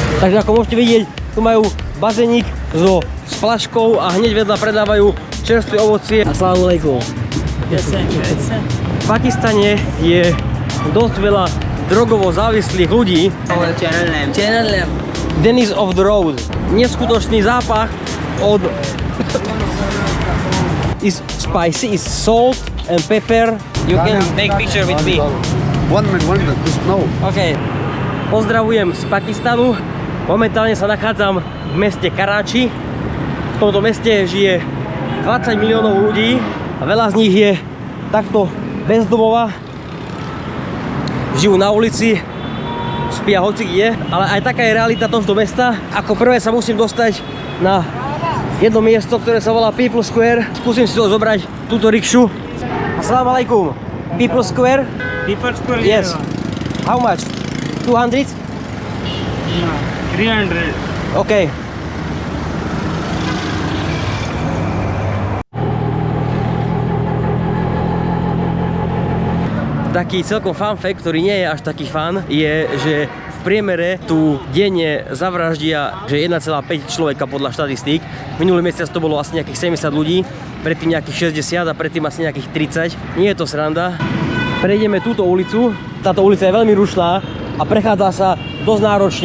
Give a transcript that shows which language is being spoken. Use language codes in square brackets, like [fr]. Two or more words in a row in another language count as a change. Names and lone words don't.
[sk] Takže ako môžete vidieť, tu majú bazénik s flaškou a hneď vedľa predávajú čerstvé ovocie. [ar] السلام عليكم. [sk] V Pakistane je dosť veľa drogovo závislých ľudí. [en] Channel name. Dennis of the road. [sk] Neskutočný zápach od... [en] is spicy, is salt and pepper. You can make picture with me. One minute, no. OK. [sk] Pozdravujem z Pakistanu. Momentálne sa nachádzam v meste Karachi. V tomto meste žije 20 miliónov ľudí a veľa z nich je takto bez domova. Žijú na ulici, spia hoci kde, ale aj taká je realita tohto mesta. Ako prvé sa musím dostať na jedno miesto, ktoré sa volá People Square. Skúsim si to zobrať, túto rikšu. [ar] السلام عليكم. [en] People Square? People Square? Yes. How much? 200? No, 300. OK. [sk] Taký celkom [en] fun fact, [sk] ktorý nie je až taký fun, je, že v priemere tu denne zavraždia že 1,5 človeka podľa štatistík. Minulý mesiac to bolo asi nejakých 70 ľudí, predtým nejakých 60 a predtým asi nejakých 30. Nie je to sranda. Prejdeme túto ulicu. Táto ulica je veľmi rušná a prechádza sa dosť náročne.